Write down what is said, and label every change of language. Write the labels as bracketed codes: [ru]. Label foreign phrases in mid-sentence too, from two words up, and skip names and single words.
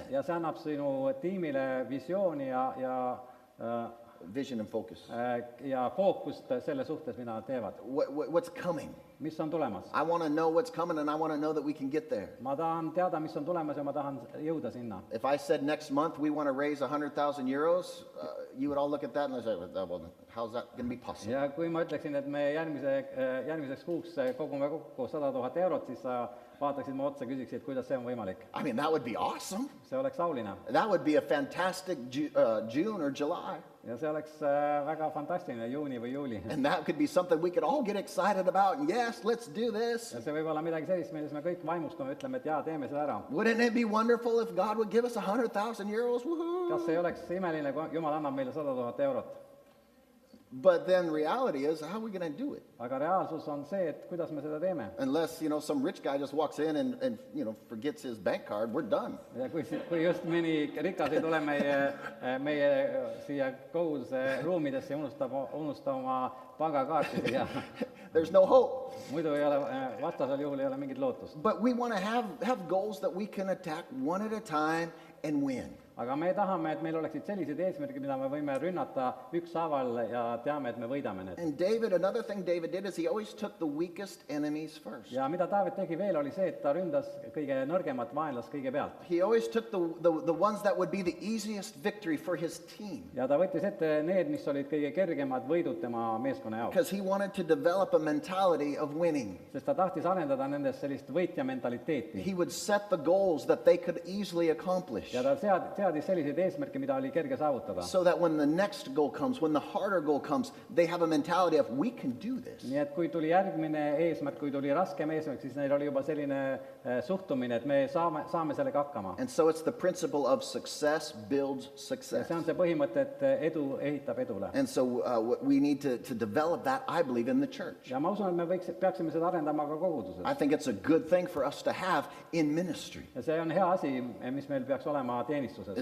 [et] ja see annab sinu tiimile visiooni ja [en] Vision and focus. [et] ja fookust selle suhtes, mida nad teevad. [en] What's coming? [et] mis on tulemas? [en] I want to know what's coming, and I want to know that we can get there. [et] ma tahan teada, mis on tulemas ja ma tahan jõuda sinna. [en] If I said next month we want to raise 100,000 euros, you would all look at that and say, well, how's that going to be possible? [et] ja kui ma ütleksin, et me järgmiseks kuuks kogume kokku 100,000 eurot, siis sa vaataksid mu otsa, küsiksid, kuidas see on võimalik. [en] I mean, that would be awesome. [et] see oleks auline. [en] That would be a fantastic June or July. [et] ja see oleks väga fantastiline juuni või juuli. [en] And that could be something we could all get excited about. And yes, let's do this. [et] ja see võib olla midagi sellist, milles me kõik vaimustume, ütleme, et jaa, teeme seda ära. [en] Wouldn't it be wonderful if God would give us 100,000 euros? Woohoo! [et] kas ei oleks imeline, kui Jumal annab meile 100,000 eurot? [en] But then reality is, how are we going to do it? [et] aga reaalsus on see, et kuidas me seda teeme. [en] Unless, some rich guy just walks in and forgets his bank card, we're done. [et] ja kui just mõni rikas ei tule meie siia koguduse ruumidesse ja unustab oma pangakaarti siia. [en] There's no hope. [et] muidu ei ole, vastasel juhul ei ole mingit lootust. [en] But we want to have goals that we can attack one at a time and win. [et] aga me tahame, et meil oleksid sellised eesmärgid, mida me võime rünnata ükshaaval ja teame, et me võidame need. [en] And another thing David did is he always took the weakest enemies first. [et] ja mida Taavet tegi veel, oli see, et ta ründas kõige nõrgemat vaenlast kõigepealt. [en] He always took the ones that would be the easiest victory for his team. [et] ja ta võttis ette need, mis olid kõige kergemad võidud tema meeskonna jaoks. [en] Because he wanted to develop a mentality of winning. [et] sest ta tahtis arendada nendest sellist võitja mentaliteeti. [en] He would set the goals that they could easily accomplish. [et] ja ta seadis selliseid eesmärke, mida oli kerge saavutada. [en] So that when the next goal comes, when the harder goal comes, they have a mentality of we can do this. [et] nii et kui tuli järgmine eesmärk, kui tuli raskem eesmärk, siis neil oli juba selline suhtumine, et me saame sellega hakkama. [en] And so it's the principle of success builds [et] ja [en] success. [et] see on see põhimõte, et edu ehitab edule. [en] And so we need to develop that, I believe, in the church. [et] ja ma usun, et me peaksime seda arendama ka koguduses. [en] I think it's a good thing for us to have in ministry. [et] ja see on hea asi, mis meil peaks olema teenistuses.